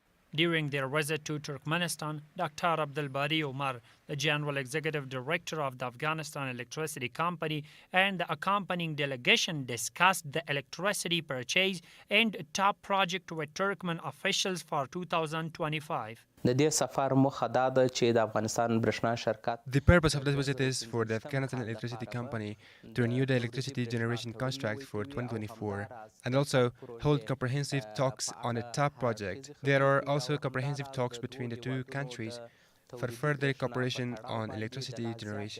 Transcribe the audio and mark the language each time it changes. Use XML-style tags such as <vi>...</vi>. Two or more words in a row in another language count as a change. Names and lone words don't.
<en>During their visit to Turkmenistan, Dr. Abdul Bari Omar, the General Executive Director of the Afghanistan Electricity Company, and the accompanying delegation discussed the electricity purchase and top project with Turkmen officials for 2025.</en> <ps>د دې سفر موخه دا ده چې د افغانستان برښنا شرکت</ps> <en>The purpose of this visit is for the Afghanistan Electricity Company to renew the electricity generation contract for 2024 and also hold comprehensive talks on a top project. There are also comprehensive talks between the two countries for further cooperation on electricity generation.</en>